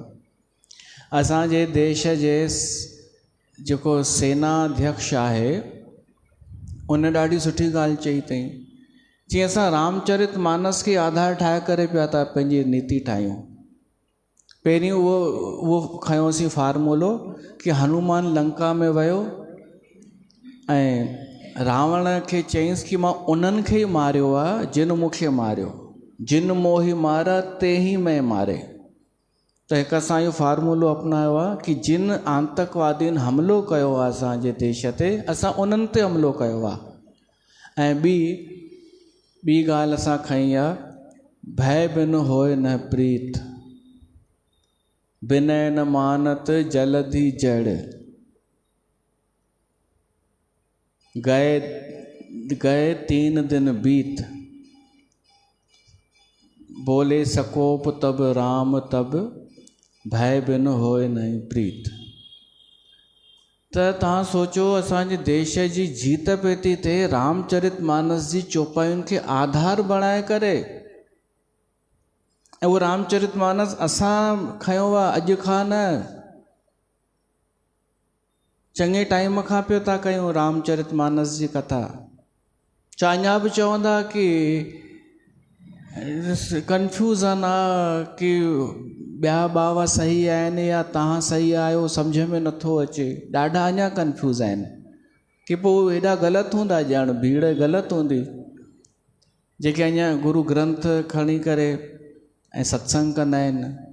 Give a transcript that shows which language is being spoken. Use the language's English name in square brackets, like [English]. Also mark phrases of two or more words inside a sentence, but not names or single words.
[Sindhi] असांजे देश जे जेको सेनाध्यक्ष आहे उन ॾाढी सुठी ॻाल्हि चई अथई, जीअं असां रामचरित मानस खे आधार ठाहे करे पिया था पंहिंजी नीति ठाहियूं। पहिरीं उहो खयोंसीं फार्मूलो कि हनुमान लंका में वियो ऐं रावण खे चयईंसि कि मां उन्हनि खे ई मारियो आहे जिन मूंखे मारियो, [Awadhi] जिन मोहि मारा ते ही मैं मारे। [Sindhi] त हिकु असां इहो फार्मूलो अपनायो आहे कि जिन आतंकवादियुनि हमिलो कयो आहे असांजे देश ते, असां उन्हनि ते हमिलो कयो आहे। ऐं ॿी ॻाल्हि असां खई आहे, [Awadhi] भय बिन होए न प्रीत, बिनय न मानत जलधि जड़, गए 3 दिन बीत, बोले सकोप तब राम तब, भय बिन होए नहीं प्रीत। [Sindhi] त तव्हां सोचो असांजे देश जी जीत पे थी थिए रामचरित मानस जी चौपाइयुनि खे आधार बणाए करे। ऐं उहो रामचरित मानस असां खयो आहे अॼु खां न, चङे टाइम खां पियो था कयूं रामचरित मानस जी कथा। छा अञा बि चवंदा कि कंफ्यूज़न आहे कि ॿिया बाबा सही आहिनि या तव्हां सही आहियो, सम्झ में नथो अचे। ॾाढा अञा कंफ्यूज़ आहिनि कि पोइ हेॾा ग़लति हूंदा, ॼण भीड़ ग़लति हूंदी जेके अञा गुरू ग्रंथ खणी करे ऐं सत्संग कंदा आहिनि।